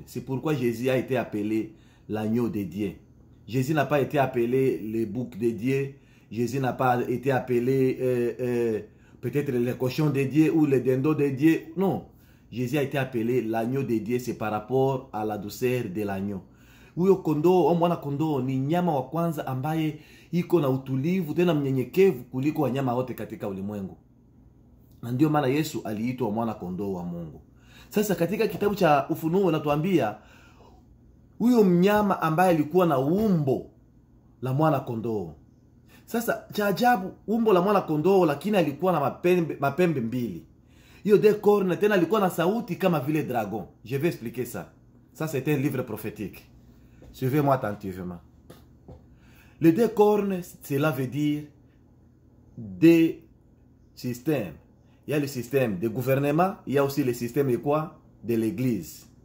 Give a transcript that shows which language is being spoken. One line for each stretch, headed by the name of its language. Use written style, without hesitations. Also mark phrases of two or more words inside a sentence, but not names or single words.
French: C'est pourquoi Jésus a été appelé l'agneau de Dieu. Jésus n'a pas été appelé le bouc de Dieu. Jésus n'a pas été appelé peut-être le cochon de Dieu ou le dindon de Dieu. Non. Jésus a été appelé l'agneau de Dieu. C'est par rapport à la douceur de l'agneau.
Swahili: Huyo kondoo, mwana kondoo ni nyama wa kwanza ambaye iko na utulivu tena mnyenyekevu kuliko wanyama wote katika ulimwengu. Na ndio maana Yesu aliitwa mwana kondoo wa Mungu. Sasa katika kitabu cha Ufunuo natuambia huyo mnyama ambaye alikuwa na umbo la mwana kondoo. Sasa cha ajabu, umbo la mwana kondoo lakini alikuwa na mapembe mbili. Hiyo
French: deux cornes
Swahili: tena alikuwa na sauti kama vile dragon.
French: Je vais expliquer ça. Ça c'est un livre prophétique. Suivez-moi attentivement. Les deux cornes, cela veut dire des systèmes. Il y a le système de gouvernement, il y a aussi le système de quoi? De l'église.